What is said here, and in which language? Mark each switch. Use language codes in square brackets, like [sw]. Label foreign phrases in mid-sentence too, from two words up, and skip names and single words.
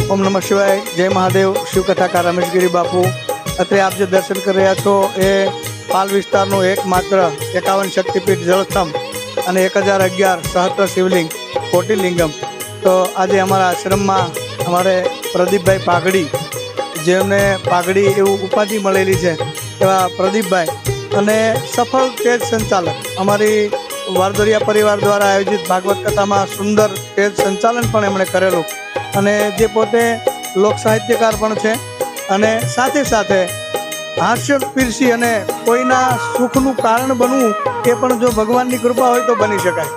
[sa] ओम नमः शिवाय। जय महादेव। [gu] શિવ કથાકાર [sa] रमेशगिरी बापू। [gu] અત્રે આપ જે દર્શન કરી રહ્યા છો એ પાલ વિસ્તારનો એકમાત્ર 51 શક્તિપીઠ જળસ્તંભ અને 1011 સહસ્ત્ર શિવલિંગ કોટિલિંગમ। તો આજે અમારા આશ્રમમાં અમારે પ્રદીપભાઈ પાઘડી, જેમને પાઘડી એવું ઉપાધિ મળેલી છે એવા પ્રદીપભાઈ અને સફળ સ્ટેજ સંચાલક અમારી વારદોરિયા પરિવાર દ્વારા આયોજિત ભાગવત કથામાં સુંદર સ્ટેજ સંચાલન પણ એમણે કરેલું અને જે પોતે લોક સાહિત્યકાર પણ છે અને સાથે સાથે હાસ્ય પીરસી અને કોઈના સુખનું કારણ બનવું એ પણ જો ભગવાનની કૃપા હોય તો બની શકાય।